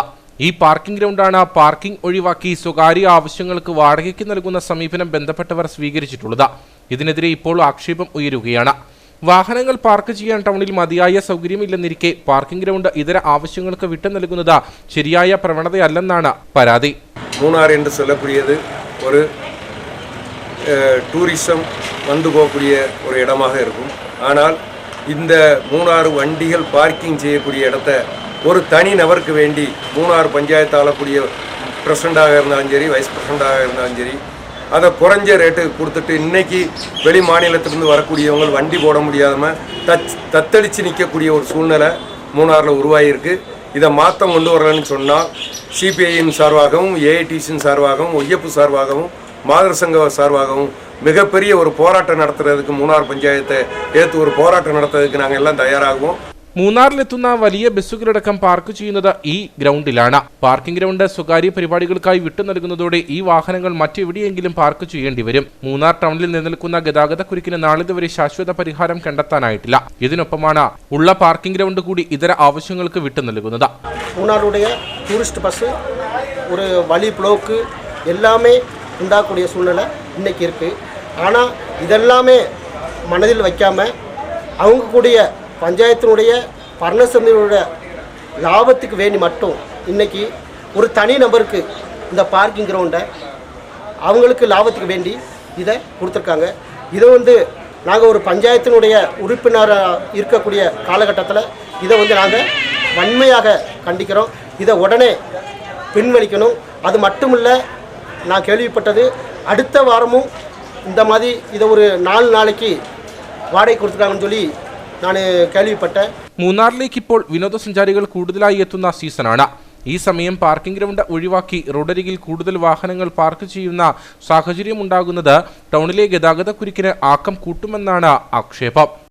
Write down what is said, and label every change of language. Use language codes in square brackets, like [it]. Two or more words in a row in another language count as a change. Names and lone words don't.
[ml] ഈ പാർക്കിംഗ് ഗ്രൗണ്ടാണ് പാർക്കിംഗ് ഒഴിവാക്കി സ്വകാര്യ ആവശ്യങ്ങൾക്ക് വാടകയ്ക്ക് നൽകുന്ന സമീപനം ബന്ധപ്പെട്ടവർ സ്വീകരിച്ചിട്ടുള്ളത്. ഇതിനെതിരെ ഇപ്പോൾ ആക്ഷേപം ഉയരുകയാണ്. വാഹനങ്ങൾ പാർക്ക് ചെയ്യാൻ ടൗണിൽ മതിയായ സൗകര്യമില്ലെന്നിരിക്കെ പാർക്കിംഗ് ഗ്രൗണ്ട് ഇതര ആവശ്യങ്ങൾക്ക് വിട്ടു നൽകുന്നത് ശരിയായ പ്രവണതയല്ലെന്നാണ് പരാതി. [ta] மூணார் என்று சொல்லக்கூடியது ஒரு டூரிசம் வந்து போகக்கூடிய ஒரு இடமாக இருக்கும். ஆனால் இந்த மூணாறு வண்டிகள் பார்க்கிங் செய்யக்கூடிய இடத்த ஒரு தனி நபருக்கு வேண்டி மூணாறு பஞ்சாயத்து ஆளக்கூடிய பிரசிடண்டாக இருந்தாலும் சரி, வைஸ் பிரசிடண்டாக இருந்தாலும் சரி, அதை குறைஞ்ச ரேட்டுக்கு கொடுத்துட்டு இன்றைக்கி வெளி மாநிலத்திலிருந்து வரக்கூடியவங்க வண்டி போட முடியாமல் தத்தளித்து நிற்கக்கூடிய ஒரு சூழ்நிலை மூணாறில் உருவாகியிருக்கு. இதை மாற்றம் கொண்டு வரலன்னு சொன்னால் சிபிஐயின் சார்பாகவும், ஏஐடிசியின் சார்பாகவும், ஒய்யப்பு சார்பாகவும், மாதர் சங்க சார்பாகவும் மிகப்பெரிய ஒரு போராட்டம் நடத்துறதுக்கு மூணார் பஞ்சாயத்தை ஏற்று ஒரு போராட்டம் நடத்துறதுக்கு நாங்கள் எல்லாம் தயாராகுவோம். [ml] മൂന്നാറിലെത്തുന്ന വലിയ ബസ്സുകളടക്കം പാർക്ക് ചെയ്യുന്നത് ഈ ഗ്രൗണ്ടിലാണ്. പാർക്കിംഗ് ഗ്രൗണ്ട് സ്വകാര്യ പരിപാടികൾക്കായി വിട്ടു നൽകുന്നതോടെ ഈ വാഹനങ്ങൾ മറ്റെവിടെയെങ്കിലും പാർക്ക് ചെയ്യേണ്ടി വരും. മൂന്നാർ ടൗണിൽ നിലനിൽക്കുന്ന ഗതാഗതക്കുരുക്കിന് നാളിതുവരെ ശാശ്വത പരിഹാരം കണ്ടെത്താനായിട്ടില്ല. ഇതിനൊപ്പമാണ് ഉള്ള പാർക്കിംഗ് ഗ്രൗണ്ട് കൂടി ഇതര ആവശ്യങ്ങൾക്ക് വിട്ടു നൽകുന്നത്. [ta] மூணாருடைய டூரிஸ்ட் பஸ்ஸு ஒரு வழி ப்ளோக்கு எல்லாமே உண்டாகக்கூடிய சூழ்நிலை இன்றைக்கி இருக்குது. ஆனால் இதெல்லாமே மனதில் வைக்காமல் அவங்க கூடிய பஞ்சாயத்தினுடைய பர்ணசமியோட லாபத்துக்கு வேண்டி மட்டும் இன்றைக்கி ஒரு தனி நபருக்கு இந்த பார்க்கிங் கிரவுண்டை அவங்களுக்கு லாபத்துக்கு வேண்டி இதை கொடுத்துருக்காங்க. இதை நாங்கள் ஒரு பஞ்சாயத்தினுடைய உறுப்பினராக இருக்கக்கூடிய காலகட்டத்தில் இதை நாங்கள் வன்மையாக கண்டிக்கிறோம். இதை உடனே பின்வலிக்கணும். அது மட்டும் இல்லை, நான் கேள்விப்பட்டது அடுத்த வாரமும் இந்த மாதிரி இதை ஒரு 4 நாளைக்கு [ml] വാടക കൊടുത്തിട്ടാണെന്ന് [ta] சொல்லி [ml] ഞാൻ കേൾവിപ്പെട്ടത്. മൂന്നാറിലേക്ക് ഇപ്പോൾ വിനോദസഞ്ചാരികൾ കൂടുതലായി എത്തുന്ന സീസണാണ്. ഈ സമയം പാർക്കിംഗ് ഗ്രൗണ്ട് ഒഴിവാക്കി റോഡരികിൽ കൂടുതൽ വാഹനങ്ങൾ പാർക്ക് ചെയ്യുന്ന സാഹചര്യമുണ്ടാകുന്നത് ടൗണിലെ ഗതാഗതക്കുരുക്കിന് ആക്കം കൂട്ടുമെന്നാണ് ആക്ഷേപം.